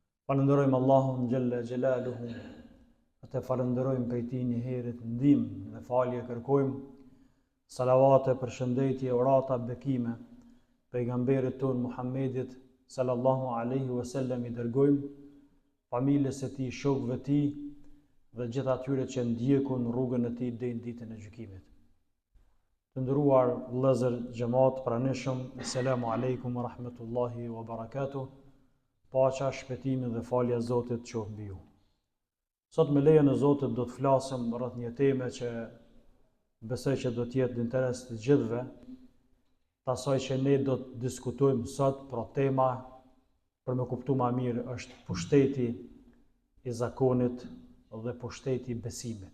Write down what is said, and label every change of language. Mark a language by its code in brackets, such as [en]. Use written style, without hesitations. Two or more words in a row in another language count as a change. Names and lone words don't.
[sq] Falenderojmë Allahun [ar] جل جلاله, [sq] të falenderojmë prej Tij një herë të ndihmë dhe falje kërkojmë, salavate, përshëndetje, urata, bekime pejgamberit ton Muhammedit [ar] صلى الله عليه وسلم [sq] i dërgojmë, familjes së tij, shokëve të tij dhe gjithë atyre që ndjekun rrugën e tij deri në ditën e gjykimit. Të nderuar vëllezër xhamat pranishëm, [ar] السلام عليكم ورحمة الله وبركاته. [sq] Paqja, shpëtimi dhe falja e Zotit qoftë mbi ju. Sot me lejen e Zotit do të flasim rreth një teme që besoj që do të jetë në interes të gjithëve, asaj që ne do të diskutojmë sot, pra tema për me kuptu ma mirë është pushteti i zakonit dhe pushteti i besimit.